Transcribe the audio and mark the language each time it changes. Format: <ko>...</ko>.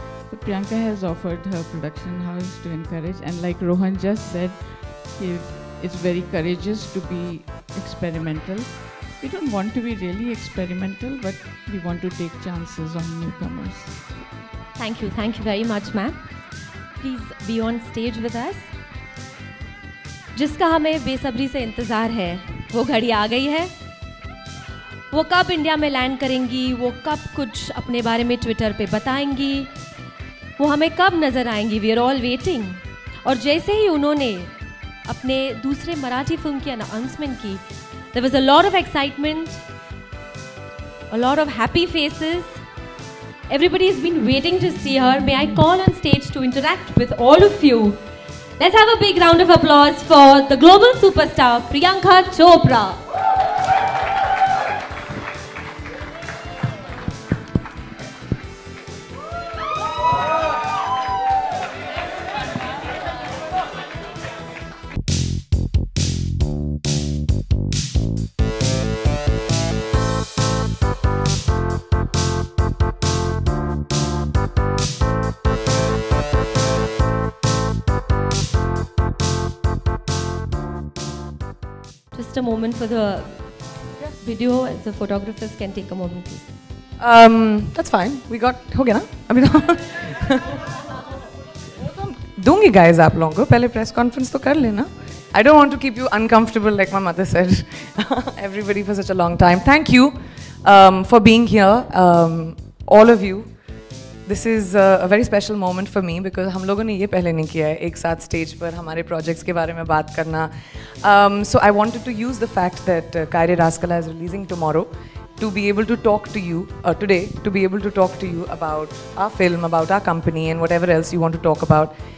<en>So Priyanka has offered her production house to encourage, and like Rohan just said, it's very courageous to be experimental. We don't want to be really experimental, but we want to take chances on newcomers. Thank you very much, ma'am. Please be on stage with us.</en> <hi>जिसका हमें बेसब्री से इंतज़ार है, वो घड़ी आ गई है. वो कब इंडिया में लैंड करेंगी, वो कब कुछ अपने बारे में ट्विटर पे बताएंगी, वो हमें कब नज़र आएंगी. We are all waiting. और जैसे ही उन्होंने अपने दूसरे मराठी फिल्म की अनाउंसमेंट की, there was a lot of excitement, a lot of happy faces.</hi> <en>Everybody has been waiting to see her. May I call on stage to interact with all of you. Let's have a big round of applause for the global superstar Priyanka Chopra. Just a moment for the video. The photographers can take a moment, please. That's fine.</en> <hi>We got हो गया ना अभी तो दूंगी guys आप लोगों को. पहले press conference तो कर लेना.</hi> <en>I don't want to keep you uncomfortable like my mother said. Everybody for such a long time. Thank you for being here, all of you.</en> <hi>This is a very special moment for me because हम लोगों ने ये पहले नहीं किया है एक साथ stage पर हमारे projects के बारे में बात करना.</hi> <en>So I wanted to use the fact that Kaire Raskala is releasing tomorrow to be able to talk to you today, to be able to talk to you about our film, about our company, and whatever else you want to talk about.</en>